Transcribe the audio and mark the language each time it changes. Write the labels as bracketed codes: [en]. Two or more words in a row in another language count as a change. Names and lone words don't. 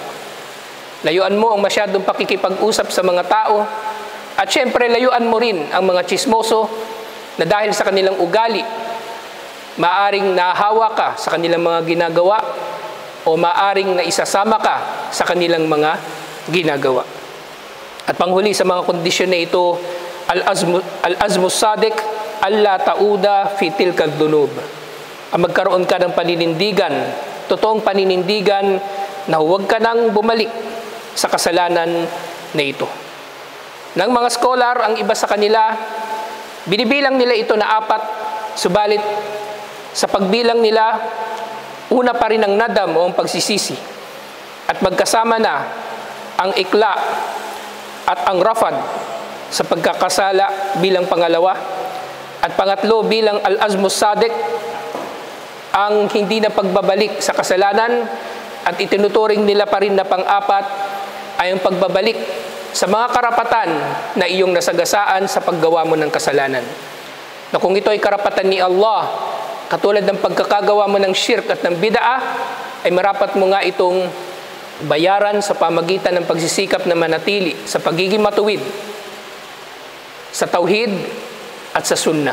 [tl] Layuan mo ang masyadong pakikipag-usap sa mga tao at syempre layuan mo rin ang mga chismoso na dahil sa kanilang ugali, maaring nahawa ka sa kanilang mga ginagawa o maaring naisasama ka sa kanilang mga ginagawa. At panghuli sa mga kondisyon na ito, [ar] العزم الصادق، ألا تعود في تلك الذنوب. [tl] Ang magkaroon ka ng paninindigan, totoong paninindigan na huwag ka nang bumalik sa kasalanan na ito. Ng mga scholar, ang iba sa kanila, binibilang nila ito na 4, subalit sa pagbilang nila, una pa rin ang nadam o ang pagsisisi. At magkasama na ang ikla at ang rafad sa pagkakasala bilang pangalawa. At pangatlo bilang [ar] العزم الصادق, [tl] ang hindi na pagbabalik sa kasalanan. At itinuturing nila pa rin na pang-4 ay ang pagbabalik sa mga karapatan na iyong nasagasaan sa paggawa mo ng kasalanan. Na kung ito ay karapatan ni Allah, katulad ng pagkakagawa mo ng shirk at ng bid'ah, ay marapat mo nga itong bayaran sa pamagitan ng pagsisikap na manatili sa pagiging matuwid sa tauhid at sa sunnah.